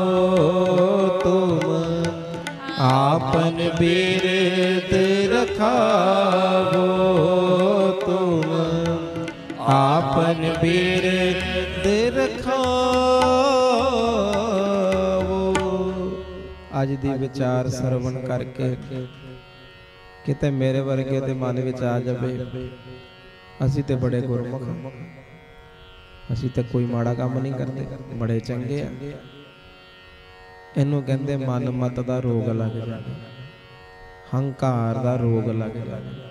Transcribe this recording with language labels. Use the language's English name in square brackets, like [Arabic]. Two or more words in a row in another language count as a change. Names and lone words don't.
[Hindi] तुम आपन बिरद रखाओ। तुम आपन बिरद रखाओ। [Punjabi] ਅੱਜ ਦੀ ਵਿਚਾਰ ਸਰਵਣ ਕਰਕੇ ਕਿਤੇ ਮੇਰੇ ਵਰਗੇ ਦੇ ਮਨ ਵਿੱਚ ਆ ਜਾਵੇ, ਅਸੀਂ ਤੇ ਬੜੇ ਗੁਰਮੁਖ, ਅਸੀਂ ਤੇ ਕੋਈ ਮਾੜਾ ਕੰਮ ਨਹੀਂ ਕਰਦੇ, ਬੜੇ ਚੰਗੇ ਆ। ਇਹਨੂੰ ਕਹਿੰਦੇ ਮਨ ਮਤ ਦਾ ਰੋਗ ਲੱਗ ਜਾਣਾ, ਹੰਕਾਰ ਦਾ ਰੋਗ ਲੱਗ ਜਾਣਾ।